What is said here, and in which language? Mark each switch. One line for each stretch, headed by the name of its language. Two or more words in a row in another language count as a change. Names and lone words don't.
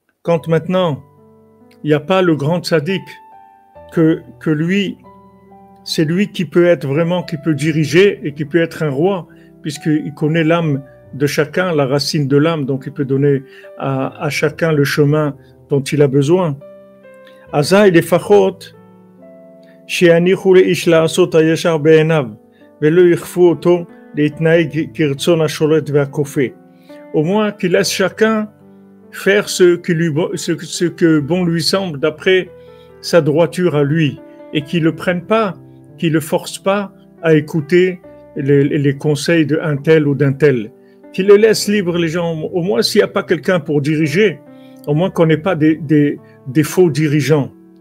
French: quand maintenant, il n'y a pas le grand tzaddik, que lui, c'est lui qui peut être vraiment, qui peut diriger et qui peut être un roi, puisqu'il connaît l'âme de chacun, la racine de l'âme, donc il peut donner à chacun le chemin dont il a besoin.
Hebrew: אז לפחות, שיניחו לאיש לעשות הישר בעיניו, ולא יכפו אותו להתנהג כרצון השולט והכופה.
French: Au moins qu'il laisse chacun faire ce que bon lui semble d'après sa droiture à lui, et qu'il ne le prenne pas, qu'il ne le force pas à écouter les conseils d'un tel ou d'un tel. Qu'il le laisse libre les gens, au moins s'il n'y a pas quelqu'un pour diriger, au moins qu'on n'ait pas des faux dirigeants.